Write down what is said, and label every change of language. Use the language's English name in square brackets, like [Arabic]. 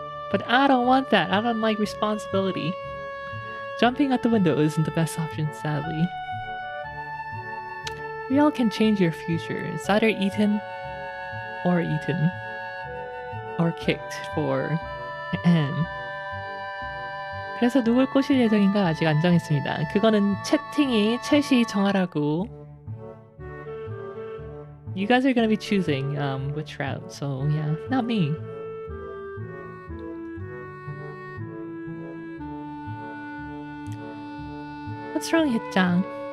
[English] But I don't want that. I don't like responsibility. Jumping out the window isn't the best option, sadly. We all can change your future. It's either eaten or kicked for M. [Korean] 그래서 누굴 꼬실 예정인가 아직 안 정했습니다. 그거는 챗이 정하라고. [English] You guys are gonna be choosing which route, so yeah, not me. What's wrong, Hit-chan?